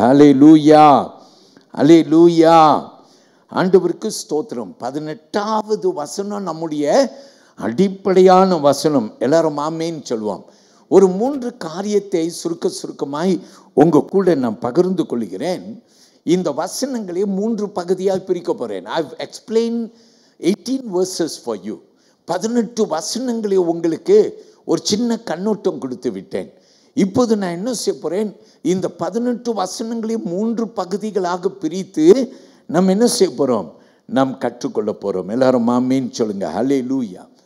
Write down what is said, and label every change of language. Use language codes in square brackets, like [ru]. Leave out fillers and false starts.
[ta] அல்லேலூயா, அல்லேலூயா. ஆண்டவருக்கு ஸ்தோத்திரம். 18வது வசனம் நம்முடைய அடிப்படையான வசனம். எல்லாரும் ஆமேன் சொல்லுவோம். ஒரு 3 காரியத்தை சுருக்கமாய் உங்க கூட நான் பகிர்ந்து கொள்கிறேன். இந்த வசனங்களை 3 பகுதியாக பிரிக்க போறேன். [en] I've explained 18 verses for you. [ta] 18 வசனங்களை உங்களுக்கு ஒரு சின்ன கண்ணோட்டம் கொடுத்து விட்டேன். இப்போது நான் என்ன செய்ய போறேன்? இந்த 18 வசனங்களையும் 3 பகுதிகளாக பிரித்து நம்ம என்ன செய்ய போறோம்? நாம் கற்றுக்கொள்ள போறோம். எல்லாரும் ஆமீன் சொல்லுங்க. ஹல்லேலூயா.